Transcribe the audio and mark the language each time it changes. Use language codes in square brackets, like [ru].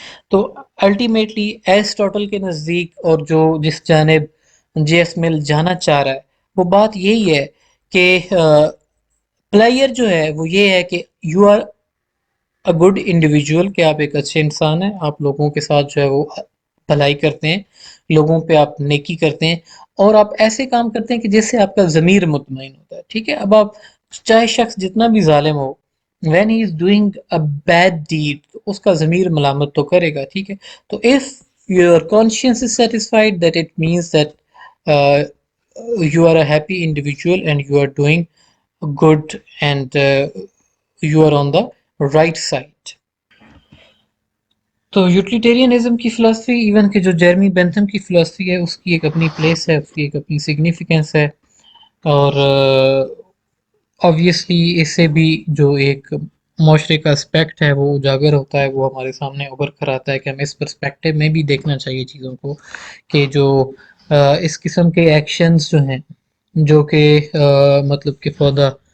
[ur] تو ultimately Aristotle کے نزدیک اور جو جس جانب جے ایس مل جانا چاہ رہا ہے وہ بات یہی ہے کہ پلیئر جو ہے وہ یہ ہے کہ [en] you are a good individual, [ur] کہ آپ ایک اچھے انسان ہیں، آپ لوگوں کے ساتھ جو ہے وہ بھلائی کرتے ہیں، لوگوں پہ آپ نیکی کرتے ہیں اور آپ ایسے کام کرتے ہیں کہ جس سے آپ کا ضمیر مطمئن ہوتا ہے. ٹھیک ہے، اب آپ چاہے شخص جتنا بھی ظالم ہو، [en] when he is doing a bad deed [ur] تو اس کا ضمیر ملامت تو کرے گا. ٹھیک ہے، تو [en] if your conscience is satisfied that it means that uh, you are a happy individual and you are doing good and you are on the right side. [ur] تو یوٹیلیٹیرینزم کی فلسفی ایون کہ جو جیرمی بینتھم کی فلسفی ہے اس کی ایک اپنی پلیس ہے، اس کی ایک اپنی سگنیفیکنس ہے، اور آبویسلی اس سے بھی جو ایک معاشرے کا اسپیکٹ ہے وہ اجاگر ہوتا ہے، وہ ہمارے سامنے ابھر کر آتا ہے کہ ہمیں اس پرسپیکٹو میں بھی دیکھنا چاہیے چیزوں کو، کہ جو اس قسم کے ایکشنز جو ہیں جو کہ مطلب کہ فار دا